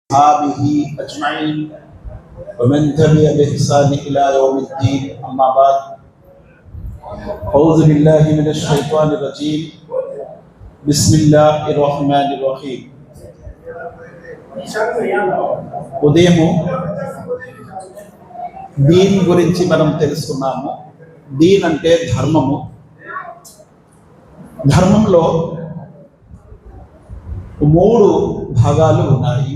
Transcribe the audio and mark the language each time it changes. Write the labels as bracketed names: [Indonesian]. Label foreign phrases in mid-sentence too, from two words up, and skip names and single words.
[Arabic] أصحابه أجمعين ومن تبع بإحسان إلى يوم الدين أما بعد أعوذ بالله من الشيطان الرجيم بسم الله الرحمن الرحيم [Telugu] ఉదయము దీన్ గురించి మనం తెలుసుకున్నాము. దీన్ అంటే ధర్మము. ధర్మంలో మూడు భాగాలు ఉన్నాయి.